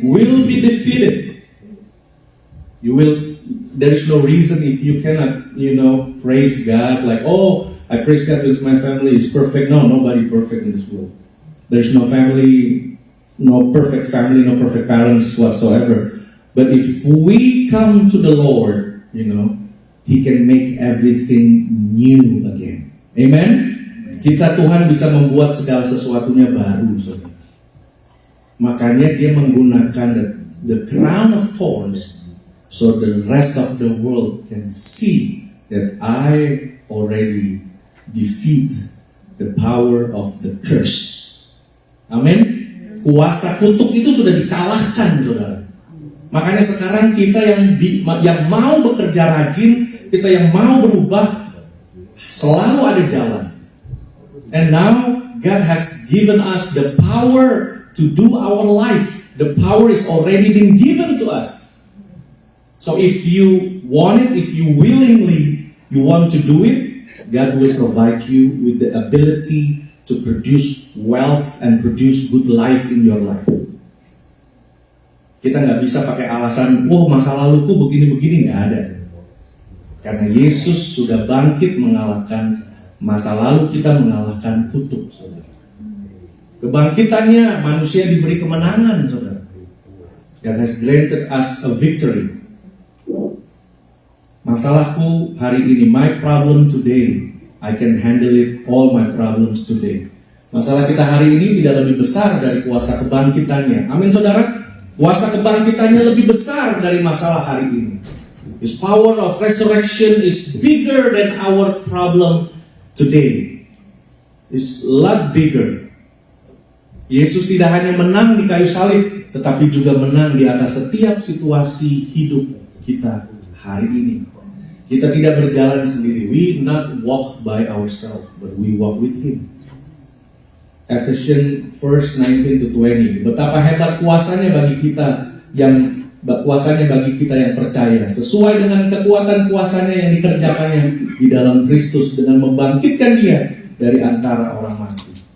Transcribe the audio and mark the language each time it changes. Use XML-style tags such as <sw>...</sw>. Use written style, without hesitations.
<en>Will be defeated. There is no reason if you cannot, praise God like, I praise God because my family is perfect. No, nobody perfect in this world. There's no family, no perfect family, no perfect parents whatsoever. But if we come to the Lord, He can make everything new again. Amen?</en> <id>Kita Tuhan bisa membuat segala sesuatunya baru, saudara. Makanya Dia menggunakan</id> <en>the crown of thorns so the rest of the world can see that I already defeat the power of the curse.</en> <id>Amin? Kuasa kutuk itu sudah dikalahkan, saudara. Makanya sekarang kita yang mau bekerja rajin, kita yang mau berubah, selalu ada jalan.</id> <en>And now God has given us the power to do our life. The power is already been given to us. So if you want it, if you willingly you want to do it, God will provide you with the ability to produce wealth and produce good life in your life.</en> <id>Kita nggak bisa pakai alasan, masa laluku begini-begini, nggak ada. Karena Yesus sudah bangkit mengalahkan masa lalu kita, mengalahkan kutuk, saudara. Kebangkitannya manusia diberi kemenangan, saudara.</id> <en>God has granted us a victory.</en> <id>Masalahku hari ini,</id> <en>my problem today, I can handle it, all my problems today.</en> <id>Masalah kita hari ini tidak lebih besar dari kuasa kebangkitannya. Amin, saudara. Kuasa kebangkitannya lebih besar dari masalah hari ini.</id> <en>His power of resurrection is bigger than our problem today. It's a lot bigger.</en> <id>Yesus tidak hanya menang di kayu salib, tetapi juga menang di atas setiap situasi hidup kita hari ini. Kita tidak berjalan sendiri.</id> <en>We not walk by ourselves, but we walk with Him.</en> <id>Ephesians 1:19-20. Betapa hebat kuasanya bagi kita yang percaya, sesuai dengan kekuatan kuasanya yang dikerjakannya di dalam Kristus dengan membangkitkan Dia dari antara orang mati.</id>